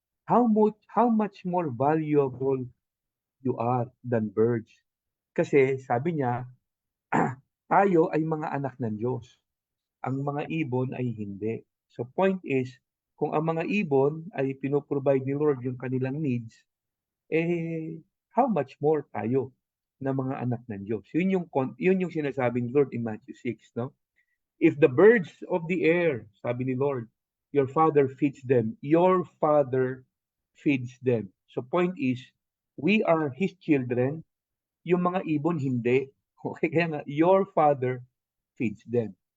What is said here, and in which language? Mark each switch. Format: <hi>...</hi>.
<en>How much more valuable you are than birds.</en> <tl>Kasi sabi niya, tayo ay mga anak ng Diyos. Ang mga ibon ay hindi. So point is, kung ang mga ibon ay pinoprovide ni Lord yung kanilang needs,</tl> <en>how much more</en> <tl>tayo na mga anak ng Diyos? Yun yung sinasabi ni Lord in Matthew 6, no?</tl> <en>If the birds of the air,</en> <tl>sabi ni Lord,</tl> <en>your Father feeds them. Your Father feeds them. So point is, we are His children.</en> <tl>Yung mga ibon, hindi. Okay, kaya nga, your Father feeds them.</tl>